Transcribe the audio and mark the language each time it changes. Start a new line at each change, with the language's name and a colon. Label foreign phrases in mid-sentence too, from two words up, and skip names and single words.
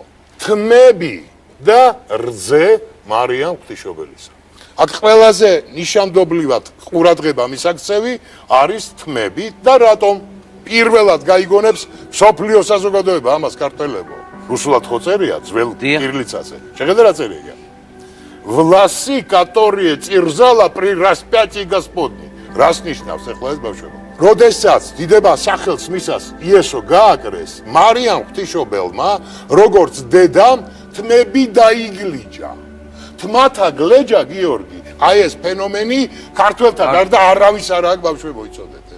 Georgian: თმები და რძე მარიამ ღვთისმშობელისა. აქ ყველაზე ნიშანდობლივად ყურადღება მისაქცევი არის თმები და რატომ პირველად გაიგონებს სოფლიო საზოგადოება ამას ქართველებო. რუსულად ხო წერია ძველ კირილიცაზე. შეხედე რა წერია.
Russian: Власи, которые терзала при распятии Господни.
Georgian: Რას ნიშნავს ახლა ეს ბავშვებო? როდესაც დიდება სახელს მისას იესო გააკრეს, მარიამ ღვთისმშობელმა, როგორც დედამ, თმები დაიგლიჯა. თმათა გლეჯა გიორგი, აი ეს ფენომენი ქართველთა გარდა არავის არ აქვს ბავშვებო იცოდეთ ეს.